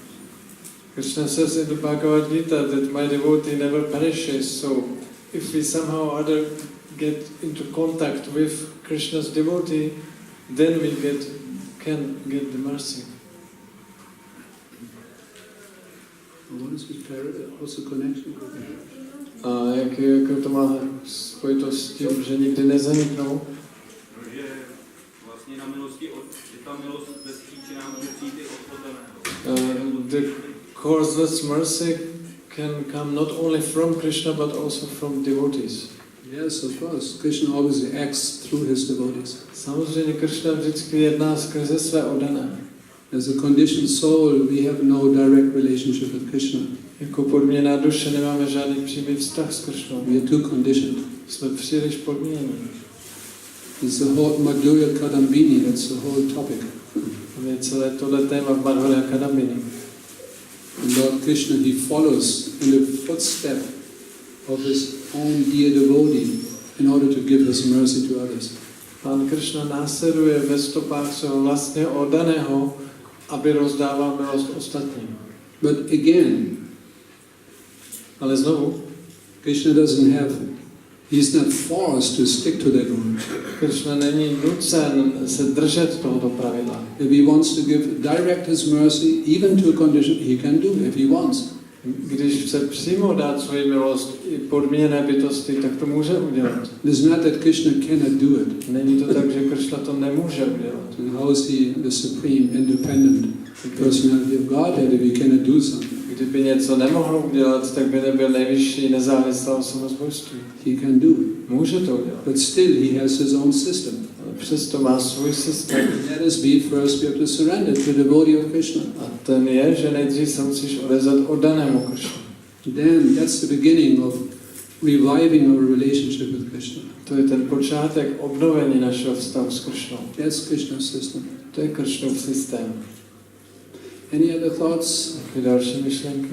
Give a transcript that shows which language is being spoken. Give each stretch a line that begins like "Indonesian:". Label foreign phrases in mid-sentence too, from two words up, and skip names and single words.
English: Krishna says in the Bhagavad Gita that my devotee never perishes, so if we somehow or other get into contact with Krishna's devotee, then we can get the mercy. What is with also connection?
Czech: A jak to má spojitost s tím, že nikdy nezaniknou? Protože vlastně na milosti, že ta milost bez příčina může přijít i od oddaného.
English: The causeless mercy can come not only from Krishna but also from devotees. Yes, of course. Krishna always acts through his devotees.
Czech: Samozřejmě Krishna vždycky jedná skrze své oddané.
English: As a conditioned soul, we have no direct relationship with Krishna.
Czech: Jako podměněná duše nemáme žádný přímý vztah s Krishnou.
English: We are too conditioned.
Czech: Jsme příliš podměnění.
English: It's the whole Madhurya Kadambini, that's the whole topic.
Czech: Je celé tohle téma v Madhurya Kadambini.
English: Lord Krishna, he follows in the footstep of his own dear devotee in order to give his mercy to others.
Czech: Pán Krishna následuje ve stopách svého vlastně oddaného, aby rozdával milost ostatním.
English: But again,
Czech: ale znovu,
English: Krishna he's not forced to stick to that rule.
Czech: Krishna není nucen se držet tohoto pravidla.
English: If he wants to give direct his mercy, even to a condition, he can do if he wants.
Czech: Když chce přímo dát svoji milost i podmíněné bytosti, tak to může udělat.
English: It's not that Krishna cannot do it.
Czech: Není to tak, že Krishna to nemůže udělat.
English: And how is he the supreme, independent personality of Godhead if he cannot do something?
Czech: Kdyby něco nemohl udělat, tak by nebyl nejvyšší nezávislá osobnost božství.
English: He can do it.
Czech: Může to udělat.
English: But still he has his own system.
Czech: Ale přesto má svůj systém.
English: That is first we have to surrender to the devotee of Krishna.
Czech: A ten je, že nejdřív se musíš odezat oddanému Krishnu.
English: Then that's the beginning of reviving our relationship with Krishna.
Czech: To je ten počátek obnovení našeho vztahu s Krishnou.
English: That's Krishna's system.
Czech: To je Krishnův systém.
English: Any other thoughts?
Czech: Jaké další myšlenky?